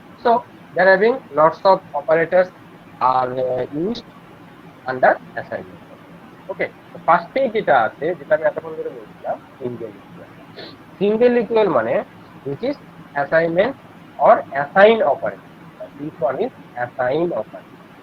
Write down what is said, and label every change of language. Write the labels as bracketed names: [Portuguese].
[English] So there having lots of operators are used under assignment. [Bangla] ওকে, তো ফার্স্টে যেটা আছে, যেটা আমি এতক্ষণ ধরে বলছিলাম, সিঙ্গেল ইকুয়াল। [English] Single equal মানে which is assignment or assign operator. This one is assign operator.